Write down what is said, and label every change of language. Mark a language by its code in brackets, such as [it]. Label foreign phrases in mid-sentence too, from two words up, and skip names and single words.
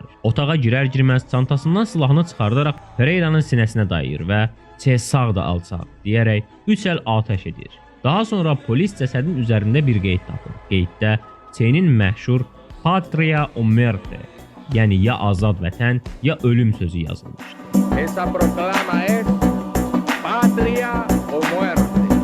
[az] Otağa girər-girməz çantasından silahını çıxardaraq Pereiranın sinəsinə dayayır və Che sağ da alçaq deyərək 3 əl atəş edir. Daha sonra polis cəsədin üzərində bir qeyd tapır. Qeyddə Che'nin məşhur [es] Patria o Muerte, [az] yəni ya azad vətən, ya ölüm sözü yazılmışdır. [es] Esa proclama es Patria o Muerte.